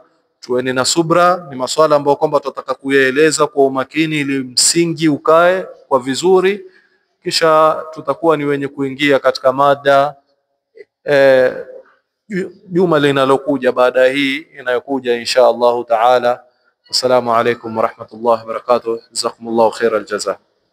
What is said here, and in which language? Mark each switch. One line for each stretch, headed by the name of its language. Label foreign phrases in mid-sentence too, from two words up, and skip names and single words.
Swahili: Tuweni na subra, ni maswala ambayo kwamba tutataka kuyaeleza kwa umakini ili msingi ukae kwa vizuri, kisha tutakuwa ni wenye kuingia katika mada juma linalokuja baada hii inayokuja
Arabic: إن شاء الله تعالى. السلام عليكم ورحمة الله وبركاته جزاكم الله خير الجزاء.